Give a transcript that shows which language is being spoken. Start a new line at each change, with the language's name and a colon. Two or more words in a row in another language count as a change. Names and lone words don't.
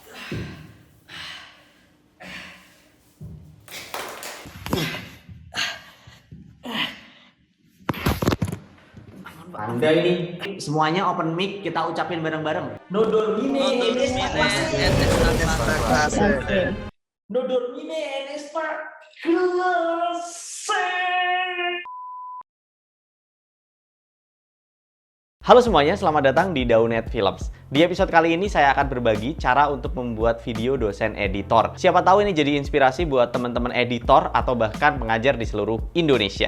Indonesian: Anda ini semuanya
English: open mic,
Indonesian: kita ucapin bareng-bareng.
Spanish: No dormine en esta clase. No dormine en esta clase.
Indonesian: Halo semuanya, selamat datang di Daunet Films. Di episode kali ini saya akan berbagi cara untuk membuat video dosen editor. Siapa tahu ini jadi inspirasi buat teman-teman editor atau bahkan pengajar di seluruh Indonesia.